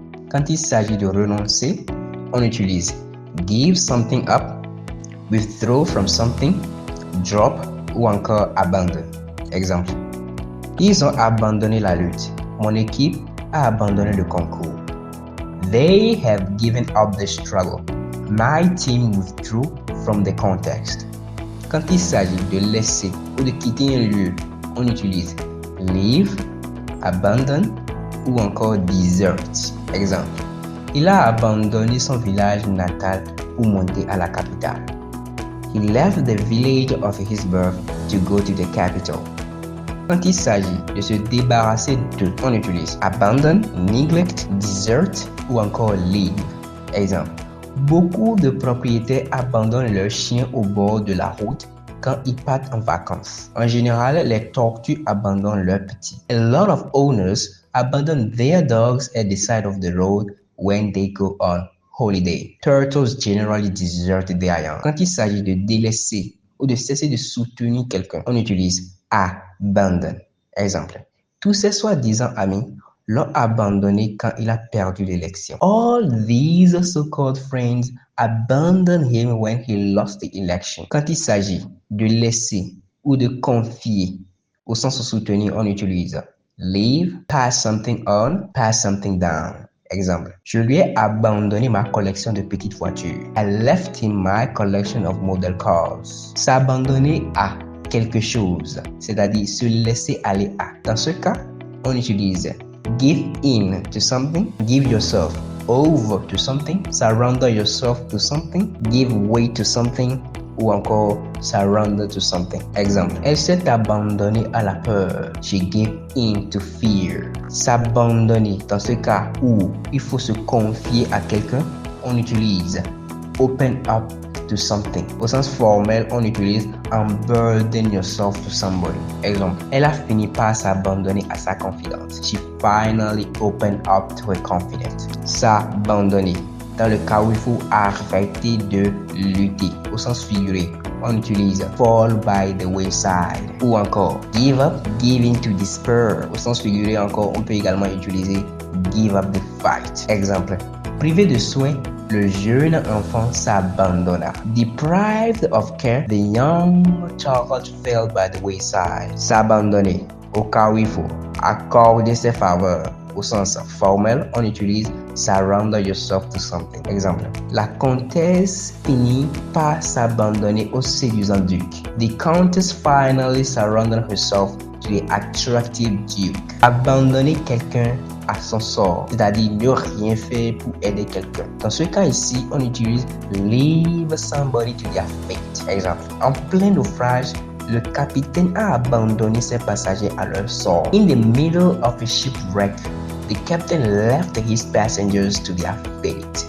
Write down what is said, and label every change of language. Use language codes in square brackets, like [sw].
[fr] Quand il s'agit de renoncer, on utilise [en] give something up, withdraw from something, [fr] drop ou encore abandon. Exemple. Ils ont abandonné la lutte. Mon équipe a abandonné le concours. [en] They have given up the struggle. My team withdrew from the contest. [fr] Quand il s'agit de laisser ou de quitter un lieu, on utilise leave, abandon ou encore desert. Exemple. Il a abandonné son village natal pour monter à la capitale. [en] He left the village of his birth to go to the capital. [fr] Quand il s'agit de se débarrasser de, on utilise abandon, neglect, desert ou encore leave. Exemple. Beaucoup de propriétaires abandonnent leurs chiens au bord de la route quand ils partent en vacances. En général, les tortues abandonnent leurs petits. [en] A lot of owners abandon their dogs at the side of the road when they go on holiday. Turtles generally desert their young. [fr] Quand il s'agit de délaisser ou de cesser de soutenir quelqu'un, on utilise abandon. Exemple. Tous ses soi-disant amis l'ont abandonné quand il a perdu l'élection. [en] All these so-called friends abandoned him when he lost the election. [fr] Quand il s'agit de laisser ou de confier, au sens de soutenir, on utilise leave, [en] pass something on, pass something down. [fr] Exemple. Je lui ai abandonné ma collection de petites voitures. [en] I left him my collection of model cars. [fr] S'abandonner à quelque chose, c'est-à-dire se laisser aller à. Dans ce cas, on utilise [en] give in to something, give yourself over to something, surrender yourself to something, give way to something ou encore surrender to something. [fr] Exemple. Elle s'est abandonnée à la peur. [en] She gave in to fear. [fr] S'abandonner dans ce cas où il faut se confier à quelqu'un, on utilise [en] open up to something. [fr] Au sens formel, on utilise [en] unburden yourself to somebody. [fr] Exemple. Elle a fini par s'abandonner à sa confidence. [en] She finally opened up to her confidence. [fr] S'abandonner. Dans le cas où il faut arrêter de lutter. Au sens figuré, on utilise [en] fall by the wayside. [fr] Ou encore [en] give up, give in to despair. [fr] Au sens figuré encore, on peut également utiliser [en] give up the fight. [fr] Exemple. Privé de soins, le jeune enfant s'abandonna. [en] Deprived of care, the young child fell by the wayside. [fr] S'abandonner. Au cas où il faut accorder ses faveurs. Au sens formel, on utilise [en] surrender yourself to something. [fr] Exemple. La comtesse finit par s'abandonner au séduisant duc. [en] The countess finally surrendered herself to the attractive duke. [fr] Abandonner quelqu'un à son sort, c'est-à-dire ne rien faire pour aider quelqu'un. Dans ce cas ici, on utilise [en] leave somebody to their fate. [fr] Exemple. En plein naufrage, le capitaine a abandonné ses passagers à leur sort. [en] In the middle of a shipwreck, the captain left his passengers to their fate.